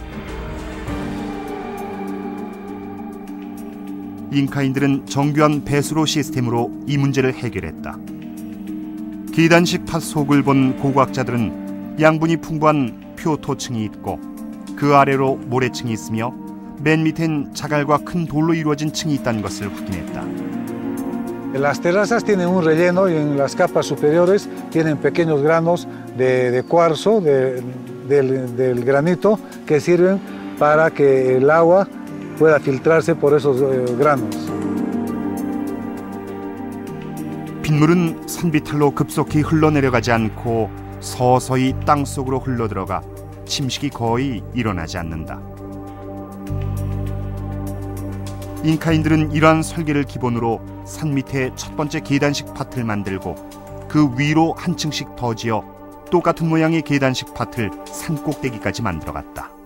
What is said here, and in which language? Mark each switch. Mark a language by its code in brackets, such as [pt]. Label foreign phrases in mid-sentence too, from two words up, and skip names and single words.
[ko] 잉카인들은 정교한 배수로 시스템으로 이 문제를 해결했다. 계단식 팟 속을 본 고고학자들은 양분이 풍부한 표토층이 있고 그 아래로 모래층이 있으며 맨 밑엔 자갈과 큰 돌로 이루어진 층이 있다는 것을 확인했다. [es] Las terrazas tienen un relleno y en las capas superiores tienen pequeños granos de cuarzo, del granito, que sirven para que el agua pueda filtrarse por esos granos. [ko] 빗물은 산비탈로 급속히 흘러내려가지 않고 서서히 땅속으로 흘러들어가 침식이 거의 일어나지 않는다. 잉카인들은 이러한 설계를 기본으로 산 밑에 첫 번째 계단식 팟을 만들고 그 위로 한 층씩 더 지어 똑같은 모양의 계단식 팟을 산 꼭대기까지 만들어갔다.